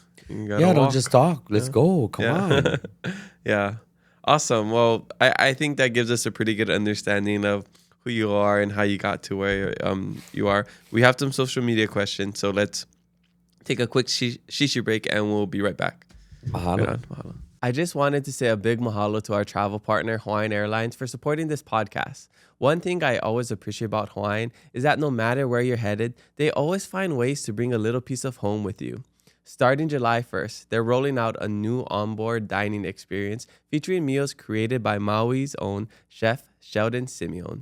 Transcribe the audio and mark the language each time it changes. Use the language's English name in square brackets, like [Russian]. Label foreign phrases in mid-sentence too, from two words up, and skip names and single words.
[English] Don't just talk. Let's go. Come on. Yeah. Awesome. Well, I think that gives us a pretty good understanding of who you are and how you got to where you are. We have some social media questions, so let's take a quick shishi break and we'll be right back. Mahalo. Mahalo. I just wanted to say a big mahalo to our travel partner, Hawaiian Airlines, for supporting this podcast. One thing I always appreciate about Hawaiian is that no matter where you're headed, they always find ways to bring a little piece of home with you. Starting July 1st, they're rolling out a new onboard dining experience featuring meals created by Maui's own chef, Sheldon Simeon.